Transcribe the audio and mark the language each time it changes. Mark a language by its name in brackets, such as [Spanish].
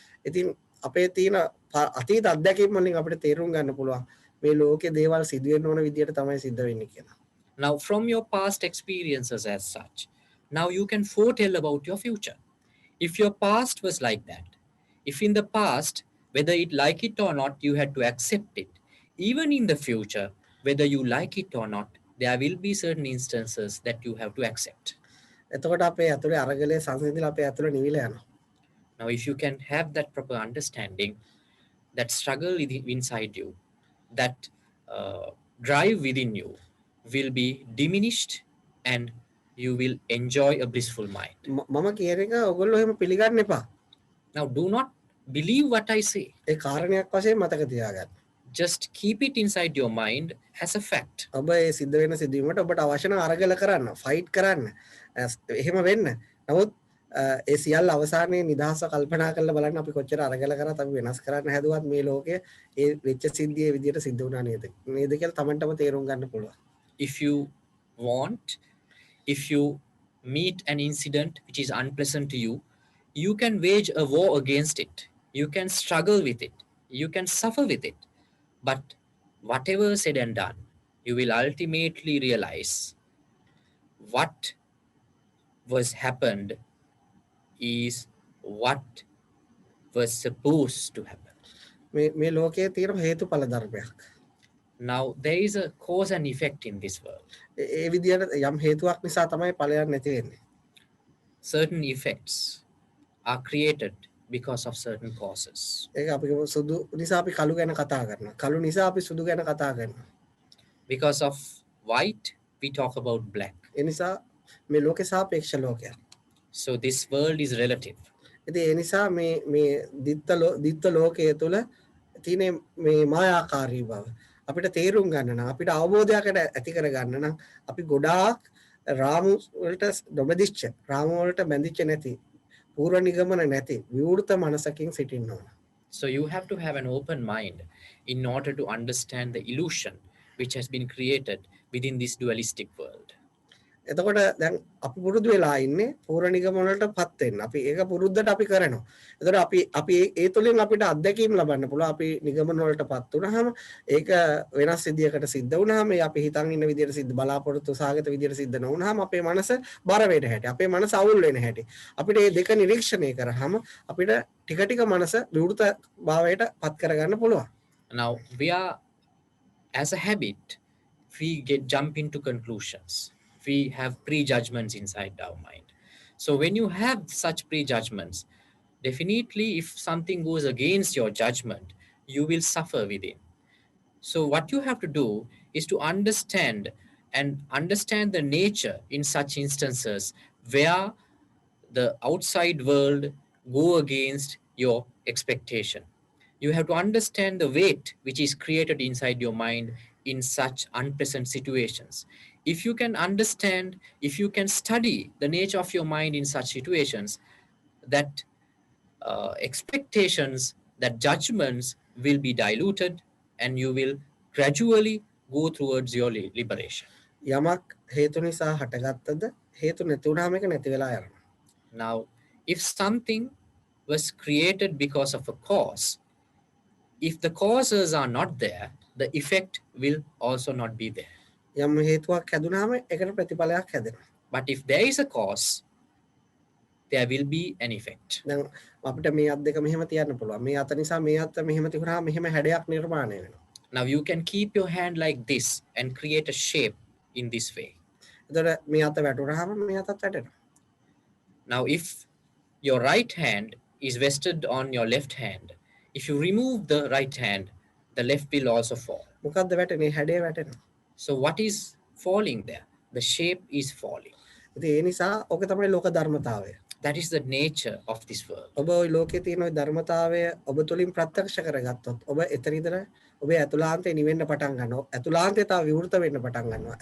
[Sinhala] ඉතින් අපේ තියෙන අතීත අත්දැකීම් වලින් අපිට තේරුම් ගන්න පුළුවන් මේ ලෝකේ දේවල් සිදු වෙන්න ඕන විදියට තමයි සිද්ධ වෙන්නේ කියලා. [English] Now from your past experiences as such, now you can foretell about your future. If your past was like that, if in the past, whether it like it or not, you had to accept it, even in the future, whether you like it or not, there will be certain instances that you have to accept. [Sinhala] එතකොට අපේ ඇතුලේ අරගලයේ සංසිඳිලා අපේ ඇතුලේ නිවිලා යනවා. [English] Now if you can have that proper understanding, that struggle inside you, that drive within you will be diminished and you will enjoy a blissful mind. [Sinhala] මම කියන එක ඔයගොල්ලෝ එහෙම පිළිගන්න එපා. [English] Now do not believe what I say. [Sinhala] ඒ කාරණයක් වශයෙන් මතක තියාගන්න. [English] Just keep it inside your mind as a fact. [Sinhala] ඔබ ඒ සිද්ධ වෙන සිදුවීමට ඔබට අවශ්‍ය නම් අරගල කරන්න, ෆයිට් කරන්න. එහෙම වෙන්න. නමුත් ඒ සියල්ල අවසානයේ නිදහස කල්පනා කරලා බලන්න අපි කොච්චර අරගල කරත් අපි වෙනස් කරන්න හැදුවත් මේ ලෝකයේ ඒ වෙච්ච සිද්ධියේ විදියට සිද්ධ වුණා නේද? නේද කියලා Tamanටම තේරුම් ගන්න පුළුවන්. [English] If you want, if you meet an incident which is unpleasant to you, you can wage a war against it. You can struggle with it. You can suffer with it. But whatever said and done, you will ultimately realize what was happened is what was supposed to happen. [Sinhala] මේ ලෝකයේ තියෙන හේතුඵල ධර්මයක්. [English] Now there is a cause and effect in this world. [Sinhala] ඒ විදියට යම් හේතුවක් නිසා තමයි ඵලයක් නැති වෙන්නේ. [English] Certain effects are created because of certain causes. [Sinhala] ඒක අපි සුදු නිසා අපි කළු ගැන කතා කරනවා. කළු නිසා අපි සුදු ගැන කතා කරනවා. [English] Because of white, we talk about black. [Sinhala] ඒ නිසා මේ ලෝකේ සාපේක්ෂ ලෝකයක්. [English] So this world is relative. [Sinhala] ඉතින් ඒ නිසා මේ දිත්ත ලෝකයේ තුල තියෙන මේ මායාකාරී බව අපිට තේරුම් ගන්න නම් අපිට අවබෝධයකට ඇති කර ගන්න නම් අපි ගොඩාක් රාමු වලට නොබැඳිච්ච රාමු වලට බැඳිච්ච නැති පූර්ව නිගමන නැති විවෘත මනසකින් සිටින්න ඕන. [English] So you have to have an open mind in order to understand the illusion which has been created within this dualistic world. [Sinhala] එතකොට දැන් අපි පුරුදු වෙලා ඉන්නේ පූර්ව නිගමන වලටපත් වෙන්න. අපි ඒක පුරුද්දට අපි කරනවා. එතකොට අපි ඒ තුලින් අපිට අත්දැකීම් ලබන්න පුළුවන්. අපි නිගමන වලටපත් වුණාම ඒක වෙනස් විදියකට සිද්ධ වුණාම අපි හිතන් ඉන්න විදියට සිද්ධ බලාපොරොත්තු සාගත විදියට සිද්ධ නොවුනහම අපේ මනස බර වෙන හැටි. අපේ මනස අවුල් වෙන හැටි. අපිට මේ දෙක නිරීක්ෂණය කරාම අපිට ටික ටික මනස විවෘත භාවයට පත් කරගන්න පුළුවන්. [English] Now we are, as a habit, we jump into conclusions. We have prejudgments inside our mind. So when you have such prejudgments, definitely if something goes against your judgment, you will suffer within. So what you have to do is to understand the nature in such instances where the outside world go against your expectation. You have to understand the weight which is created inside your mind in such unpleasant situations. If you can understand, if you can study the nature of your mind in such situations, that expectations, that judgments will be diluted, and you will gradually go towards your liberation. [Sinhala] යමක් හේතු නිසා හටගත්තද හේතු නැති වුණාම ඒක නැති වෙලා යනවා. [English] Now, if something was created because of a cause, if the causes are not there, the effect will also not be there. [Sinhala] යම් හේතුවක් හැදුනහම ඒකට ප්‍රතිඵලයක් හැදෙනවා. [English] But if there is a cause, there will be an effect. [Sinhala] දැන් අපිට මේ අත් දෙක මෙහෙම තියන්න පුළුවන්. මේ අත නිසා මේ අත මෙහෙම තිබුණාම මෙහෙම හැඩයක් නිර්මාණය වෙනවා. [English] Now you can keep your hand like this and create a shape in this way. [Sinhala] එතකොට මේ අත වැටුනහම මේ අතත් වැටෙනවා. [English] Now if your right hand is vested on your left hand, if you remove the right hand, the left will also fall. [Sinhala] මොකද්ද වැටෙන්නේ? හැඩය වැටෙනවා. [English] So what is falling there? The shape is falling. [Sinhala] ඉතින් ඒ නිසා ඔක තමයි ලෝක ධර්මතාවය. [English] That is the nature of this world. [Sinhala] ඔබ ওই ලෝකයේ තියෙන ওই ධර්මතාවය ඔබ තුලින් ප්‍රත්‍යක්ෂ කරගත්තොත් ඔබ එතන ඉඳලා ඔබේ ඇතුළාන්තේ නිවෙන්න පටන් ගන්නවා. ඇතුළාන්තේ තව විවෘත වෙන්න පටන් ගන්නවා.